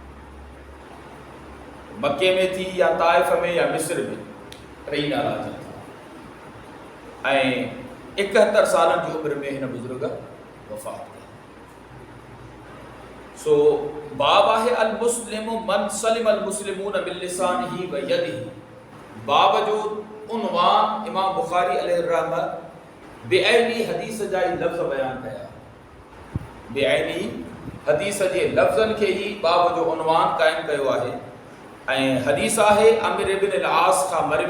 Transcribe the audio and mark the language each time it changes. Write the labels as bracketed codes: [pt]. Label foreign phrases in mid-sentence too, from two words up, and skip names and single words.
[sd] मक्के में थी या ताइफ़ में या मिस्र में, 3 नाला थियनि था। ऐं 71 सालनि जी उमिरि में हिन बुज़ुर्ग वफ़ात कई। सो बाब आहे [ar] المسلم من سلم المسلمون بلسانه ويده. [sd] बाब जो उन्वान इमाम बुख़ारी अलैहि रहमत बेअनी हदीस जा ई लफ़्ज़ बयान कया। बेअनी हदीस जे लफ़्ज़नि खे ई बाब जो उन्वान क़ाइमु कयो आहे। ऐं हदीस आहे अमिर बिन अल आस खां मरवी।